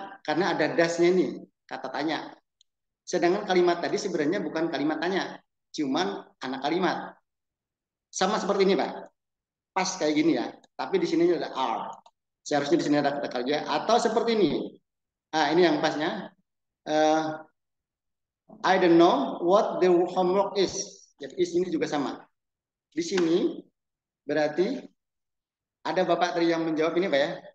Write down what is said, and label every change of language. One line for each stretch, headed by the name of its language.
Indonesian: Karena ada dasnya nih, kata tanya. Sedangkan kalimat tadi sebenarnya bukan kalimat tanya, cuman anak kalimat. Sama seperti ini Pak, pas kayak gini ya. Tapi di sini ada are. Seharusnya di sini ada kata kerja atau seperti ini. Nah, ini yang pasnya.
English: I don't know what the homework is.
Indonesian: Jadi is ini juga sama. Di sini berarti ada Bapak tadi yang menjawab ini Pak ya.